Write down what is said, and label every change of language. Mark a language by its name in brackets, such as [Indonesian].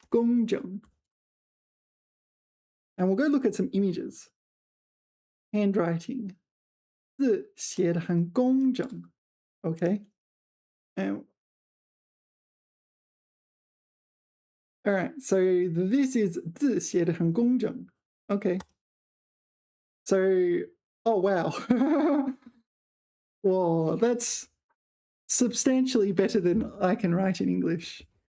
[English] 工整 And we'll go look at some images. Handwriting. [Chinese] 字写得很工整 Okay. [English] And all right, so this is [Chinese] 字写得很工整 [English] Okay. So, oh wow. Whoa, that's substantially better than I can write in English.